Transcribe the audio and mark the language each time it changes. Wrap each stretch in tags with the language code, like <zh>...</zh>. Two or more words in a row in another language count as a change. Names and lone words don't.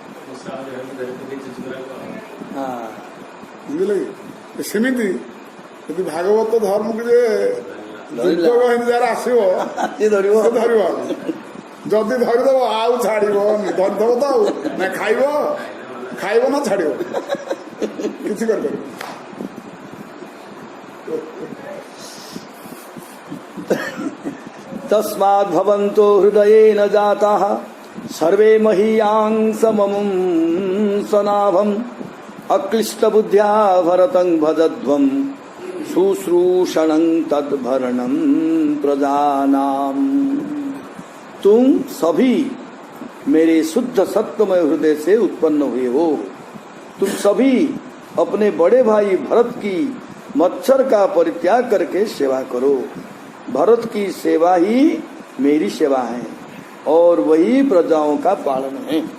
<or>ବୁଝିଲେ କି? ସେମିତି ଯଦି ଭାଗବତ ଧର୍ମକୁ ଯେ ଦୁର୍ଯୋଗ ଏମିତି ଯାହାର ଆସିବ, ସେ ଧରିବ। ଯଦି ଧରିଦବ ଆଉ ଛାଡିବନି, ଧରିଦବ ତ ଆଉ ନା, ଖାଇବ ନା ଛାଡିବ, କିଛି କରିପାରିବ।</or> <sa>तस्माद् भवन्तो हृदयेन जाताः सर्वे महीयां सममुं सनाभम् अक्लिष्टबुद्ध्या भरतं भजध्वं शुश्रूषणं तद्भरणं प्रजानाम।</sa> <hi>तुम सभी मेरे शुद्ध सत्वमय हृदय से उत्पन्न हुए हो। तुम सभी अपने बड़े भाई भरत की मच्छर का परित्याग करके सेवा करो। भरत की सेवा ही मेरी सेवा है और वही प्रजाओं का पालन है।</hi>